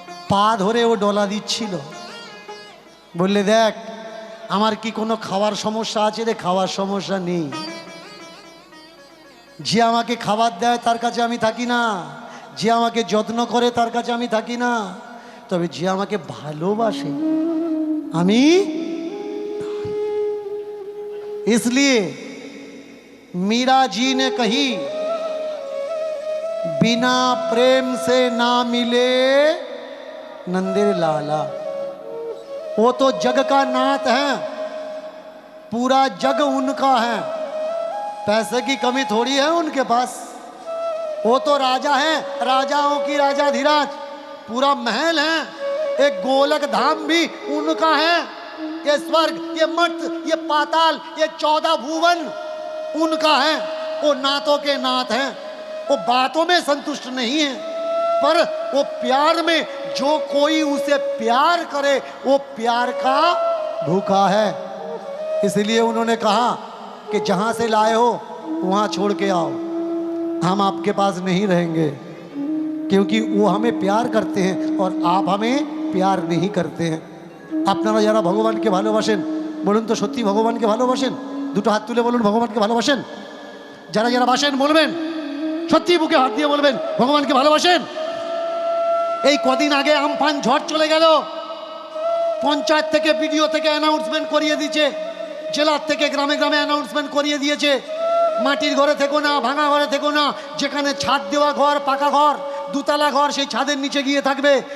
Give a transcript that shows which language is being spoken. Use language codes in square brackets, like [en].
[bn] পা ধরে ও ডলা দিচ্ছিল, বললে দেখ আমার কি কোনো খাওয়ার সমস্যা আছে রে? খাওয়ার সমস্যা নেই। যে আমাকে খাবার দেয় তার কাছে আমি থাকি না, যে আমাকে যত্ন করে তার কাছে আমি থাকি না, তবে যে আমাকে ভালোবাসে আমি। [hi] इसलिए मीरा जी ने कही, बिना प्रेम से ना मिले नंदिर लाला। वो तो जग का नाथ है, पूरा जग उनका है, पैसे की कमी थोड़ी है उनके पास। वो तो राजा है, राजाओं की राजाधिराज, पूरा महल है, एक गोलक धाम भी उनका है, ये स्वर्ग, ये मर्त, ये पाताल, ये 14 भुवन उनका है। वो नातों के नाथ हैं, वो बातों में संतुष्ट नहीं है, पर वो प्यार में जो कोई उसे प्यार करे वो प्यार का भूखा है। इसलिए उन्होंने कहा कि जहां से लाए हो वहां छोड़ के आओ, हम आपके पास नहीं रहेंगे, क्योंकि वो हमें प्यार करते हैं और आप हमें प्यार नहीं करते हैं। [bn] আপনারা যারা ভগবানকে ভালোবাসেন বলুন তো সত্যি ভগবানকে ভালোবাসেন? দুটো হাত তুলে বলুন ভগবানকে ভালোবাসেন। যারা যারা বাসেন বলবেন, সত্যি বুকে হাত দিয়ে বলবেন ভগবানকে ভালোবাসেন। এই কদিন আগে আমফান ঝড় চলে গেল, পঞ্চায়েত থেকে বিডিও থেকে অ্যানাউন্সমেন্ট করিয়ে দিয়েছে, জেলার থেকে গ্রামে গ্রামে অ্যানাউন্সমেন্ট করিয়ে দিয়েছে, মাটির ঘরে থেকো না, ভাঙা ঘরে থেকো না, যেখানে ছাদ দেওয়া ঘর, পাকা ঘর, দুতলা ঘর, সেই ছাদের নিচে গিয়ে থাকবে।